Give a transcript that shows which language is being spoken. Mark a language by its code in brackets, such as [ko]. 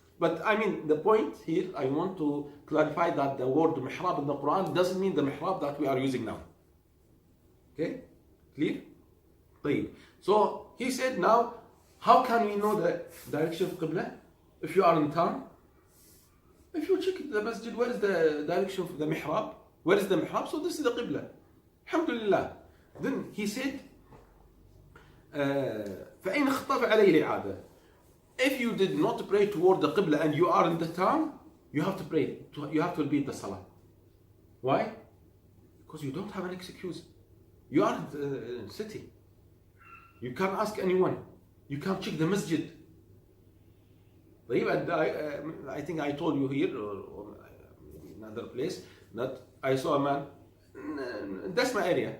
[en] But I mean, the point here, I want to clarify that the word mihrab in the Quran doesn't mean the mihrab that we are using now. Okay, clear? طيب. So he said, now, how can we know the direction of Qibla? If you are in town, if you check the masjid, where is the direction of the mihrab? Where is the mihrab? So this is the Qibla. Alhamdulillah. Then he said, [ar] فإن اختف عليه الإعادة. [en] If you did not pray toward the Qibla and you are in the town, you have to pray. You have to repeat the Salah. Why? Because you don't have an excuse. You are in the city. You can't ask anyone. You can't check the masjid. طيب, and I think I told you here or maybe another place that I saw a man in Desma area.